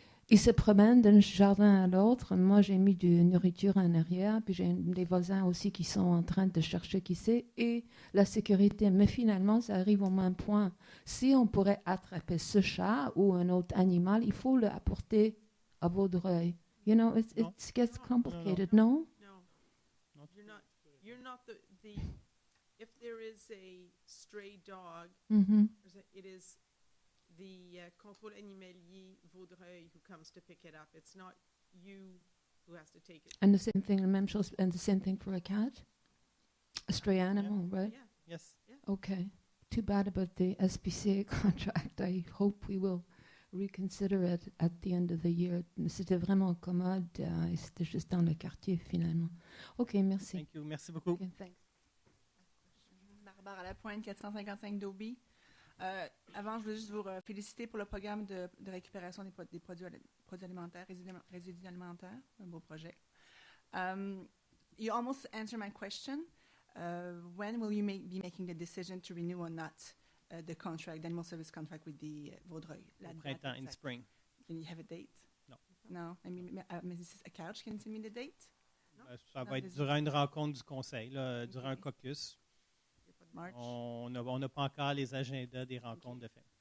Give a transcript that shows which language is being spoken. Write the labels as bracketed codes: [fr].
[fr] Il se promène d'un jardin à l'autre. Moi, j'ai mis de nourriture en arrière, puis j'ai des voisins aussi qui sont en train de chercher qui c'est, et la sécurité. Mais finalement, ça arrive au même point. Si on pourrait attraper ce chat ou un autre animal, il faut l'apporter à Vaudreuil. [en] You know, it gets complicated, no? No. You're not the if there is a stray dog, it is the [fr] contrôle animalier [en] Vaudreuil who comes to pick it up. It's not you who has to take it. And the same thing, and the same thing for a cat? A stray animal, right? Yeah. Yes. Yeah. Okay. Too bad about the SPCA contract. I hope we will reconsider it at the end of the year. [fr] C'était vraiment commode et c'était juste dans le quartier finalement. OK, merci. [en] Thank you. [fr] Merci beaucoup. [en] Okay, thanks. Barbara Lapointe, 455 d'Aubie. [fr] Avant, je voulais juste vous féliciter pour le programme de récupération des produits alimentaires, résidus alimentaires, un beau projet. [en] You almost answered my question. When will you be making the decision to renew or not the contract, the animal service contract with the Vaudreuil? [fr] Au printemps, [en] in spring. Can you have a date? No. No. I mean, Mrs. Couch, can you tell me the date? [fr] Ça va être durant une rencontre du Conseil, là, durant un caucus. On n'a pas encore les agendas des rencontres de fait.